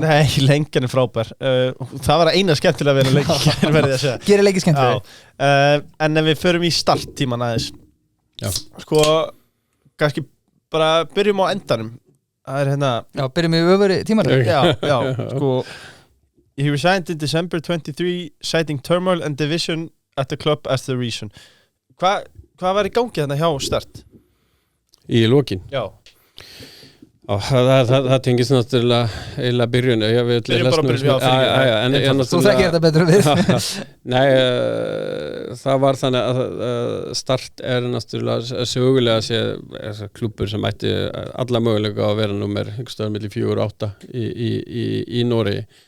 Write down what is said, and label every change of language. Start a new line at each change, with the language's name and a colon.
Icelandic: Nei, lengjan frábær. Það var eina skemmtilega að vera lengjan verið að segja. Gerir leiki skemmtilega. En ef við förum í starttíman aðeins. Já. Sko, kannski bara byrjum á endanum. Það hérna. Já, byrjum í öfuri tímanum. Já, sko.
English: He resigned in December 23, citing turmoil and division at the club as the reason.
Icelandic: Hvað var í gangi þarna hjá Start? Í lokin? Já. Það tengist náttúrulega byrjun. Byrjun bara byrjun, Þú þekkir þetta betur við. Nei, það var þannig að Start náttúrulega sögulega sé klúbbur sem ætti alla möguleika að vera númer milli 4 og 8 í Noregi